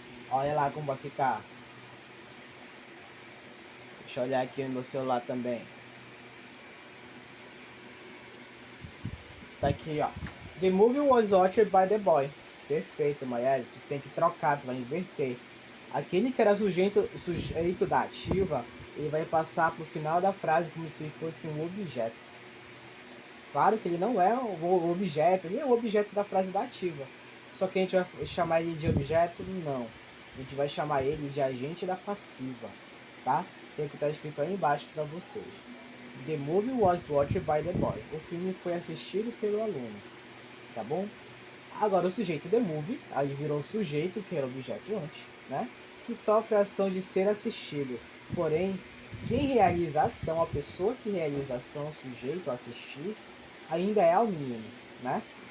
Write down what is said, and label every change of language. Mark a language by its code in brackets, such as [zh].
[pt] Olha lá como vai ficar. Deixa eu olhar aqui no meu celular também. Tá aqui, ó. [en] The movie was watched by the boy. [pt] Perfeito, Maiele. Tu tem que trocar, tu vai inverter. Aquele que era sujeito da ativa, ele vai passar pro final da frase como se fosse um objeto. Claro que ele não é o objeto, ele é o objeto da frase da ativa. Só que a gente vai chamar ele de objeto? Não. A gente vai chamar ele de agente da passiva, tá? Tem que estar escrito aí embaixo para vocês. [en] The movie was watched by the boy. [pt] O filme foi assistido pelo aluno, tá bom? Agora o sujeito the movie, aí virou o sujeito, que era objeto antes, né? Que sofre a ação de ser assistido. Porém, quem realiza a ação, a pessoa que realiza a ação, o sujeito, assistir, ainda é o menino, né?